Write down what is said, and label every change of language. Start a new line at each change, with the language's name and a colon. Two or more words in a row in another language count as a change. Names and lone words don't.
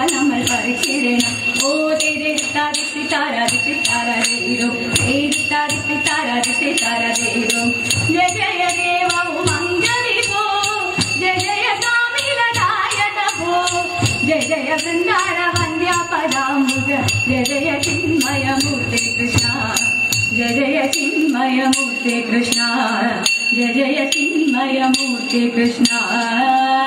Malayalam: നമ്മൾ പറിച്ചിടണം ഓ തേരിത്താരിത്തി താരാദിത്തി താരതേരോ തേരിത്താരിത്തി താരാദിത്തി താരതേരോ
Sanskrit: ജയ ജയ ദേവോ മംഗളിഭോ ജയ ജയ കാമിലനായകഭോ ജയ ജയ വൃന്ദാര വന്ദ്യാപദാംബുജ ജയ ജയ ചിന്മയമൂർത്തെ കൃഷ്ണ जय जय चिन्मय मूर्ते कृष्ण जय जय चिन्मय मूर्ते कृष्ण